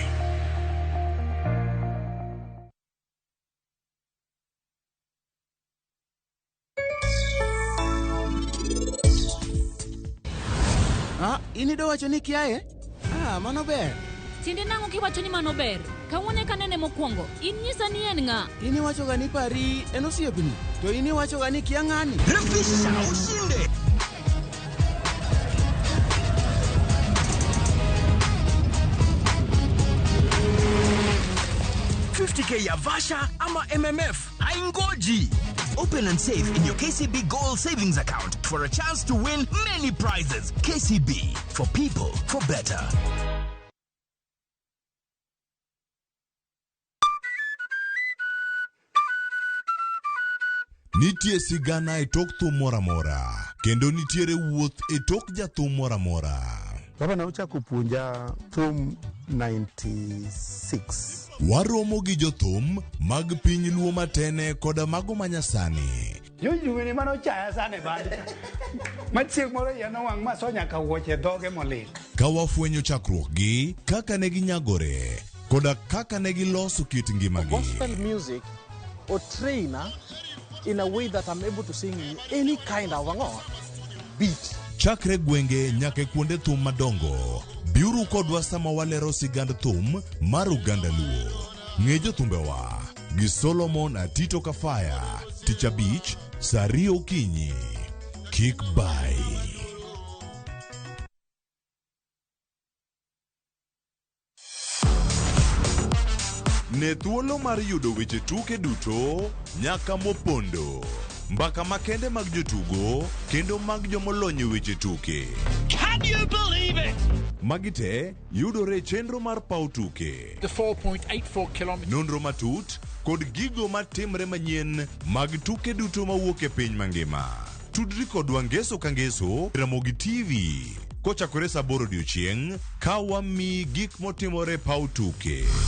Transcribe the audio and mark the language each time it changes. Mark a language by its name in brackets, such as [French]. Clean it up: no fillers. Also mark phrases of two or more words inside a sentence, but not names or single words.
[Luo (Kenya and Tanzania)] Inido wacho ni kiaye? Mano ber. Tinde nango kiwacho ni mano ber. Kawuone kanene mokwongo, in nyisa ni en ng'a? Ini wacho ga ni pari en osiepni. To ini wacho ga ni kia ng'ani. [Swahili] Refisha ushinde. $50K ya Vasha ama MMF haingoji. [English] Open and save in your KCB Gold Savings Account for a chance to win many prizes. KCB, for people, for better. [Luo (Kenya and Tanzania)] Nitie sigana e tok thum mora mora. Kendo nitiere wuoth e tok jathum mora mora. Baba na uchako puonja thum 96. Waromo gi jothum mag piny luo matene koda mago manyasani. Yujugini mano chaya sane badi. Machiek moro yano wang masonya ka wuoche dhoge molit. Ka wafwenyo chakruok gi, kaka ne ginyagore, koda kaka ne giloso kit ngimagi. [English] Gospel music or trainer in a way that I'm able to sing any kind of beat. [Luo (Kenya and Tanzania)] Chakre gwenge nyaka kuonde thum madongo. Biuru kodwa sama walero sigand thum mar Uganda Luo. Ng'e jothumbewa gi Solomon Atito Kafaya. Tich Abich saa 2 okinyi. Kik bai. Ne thuolo mar yudo weche tuke duto nyaka mopondo. Mbaka makende mag jotugo kendo mag jomolony weche tuke. [English] Can you believe it? [Luo (Kenya and Tanzania)] Magite yudore chenro mar pau tuke. [English] The 4.84 kilometers. [Luo (Kenya and Tanzania)] Nonro matut kod gigo matimre manyien mag tuke duto mawuok e piny mangima. Tudri kodwa ngeso ka ngeso Ramogi TV. Kochakore saa 8 odiechieng' ka wami gik motimore pau tuke.